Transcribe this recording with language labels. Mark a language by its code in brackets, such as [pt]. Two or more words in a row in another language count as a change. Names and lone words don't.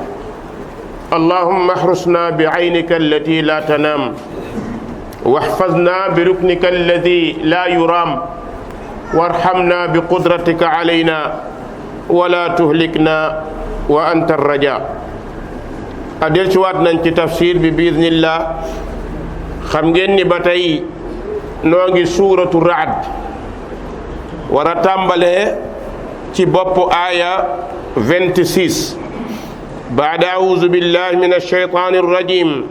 [ar] اللهم احرسنا بعينك التي لا تنام واحفظنا بركنك الذي لا يرام وارحمنا بقدرتك علينا ولا تهلكنا وأنت الرجاء. [wo] adel ci waat nañ ci tafsir bi biiznillah. xam ngeen ni ba tey noo ngi suuratu Ra'd war a tàmbalee ci bopp aaya 26 [ar] بعد أعوذ بالله من الشيطان الرجيم.